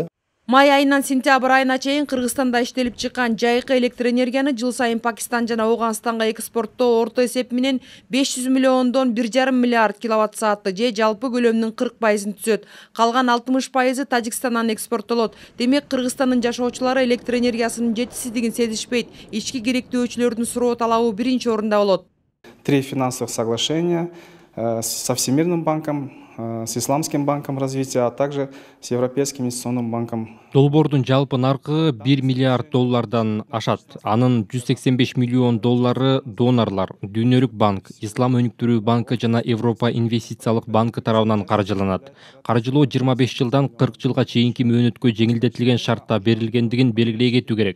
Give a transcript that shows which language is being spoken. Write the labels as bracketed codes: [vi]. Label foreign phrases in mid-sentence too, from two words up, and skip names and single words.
[ky] Май айынан сентябрь айына чейин Кыргызстанда иштелип чыккан жайкы электр энергияны жыл сайын Пакистан жана Ооганстанга экспорттоо орто эсеп менен 500 миллиондон 1,5 миллиард киловатт-саатты же жалпы көлөмүнүн 40%-ын түзөт. Калган 60%-ы Тажикстандан экспорттолот. Демек Кыргызстандын жашоочулары электр энергиясынын жетишсиздигин сезишпейт. Ички керектөөчүлөрдүн суроо талабы биринчи орунда болот. [ru] 3 финансовых соглашения со Всемирным банком, с Исламским банком развития, а также с Европейским инвестиционным банком. [ky] Долбоордун жалпы наркы 1 миллиард доллардан ашат. Анын 185 миллион доллары донорлар, Дүйнөлүк банк, Ислам өнүктүрүү банкы жана Европа инвестициялык банкы тарабынан каржыланат. Каржылоо 25 жылдан 40 жылга чейинки мөөнөткө жеңилдетилген шартта берилгендигин белгилей кетүү керек.